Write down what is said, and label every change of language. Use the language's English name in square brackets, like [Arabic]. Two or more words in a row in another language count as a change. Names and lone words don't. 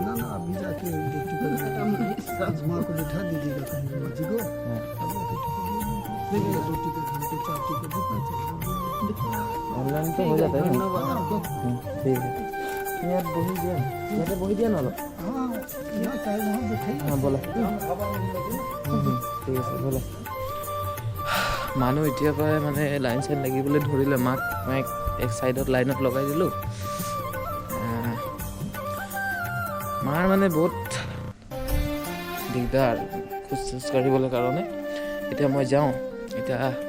[Hindi] ना अभी जाके माँ को बिठा दीजिएगा कहीं जी को दो टिकट हमको 4 टिकट जितना चाहिए ऑनलाइन तो हो जाता है ना ठीक है यार बही दिया ना हाँ यहाँ चाहे वहाँ बैठे हाँ बोला [Assamese] ঠিক আছে बोला মানুহ এতিয়াৰ পৰাই মানে লাইন চাইন লাগিবলৈ ধৰিলে মাক মই এক সাইডত লাইনত লগাই দিলোঁ মাৰ মানে বহুত দিগদাৰ খোজ কাঢ়িবলৈ কাৰণে এতিয়া মই যাওঁ এতিয়া